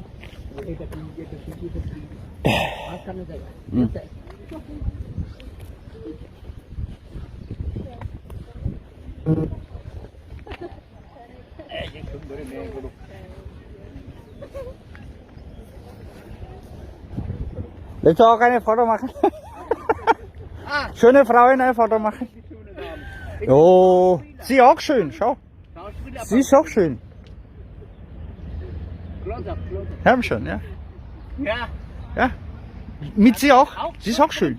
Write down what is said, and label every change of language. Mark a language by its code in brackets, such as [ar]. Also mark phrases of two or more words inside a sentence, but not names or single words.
[bn] এটা তুই নিজে শিখিয়ে দিবি, মাঝখানে জায়গা এই যে সুন্দর মেয়েগুলো। দেখছো ওখানে ফটো মাখা, [de] schöne Frauen eine Foto machen. Oh, sie auch schön, schau. Sie ist auch schön. Haben schon, ja. Ja. Ja. Mit sie auch? Sie ist auch schön.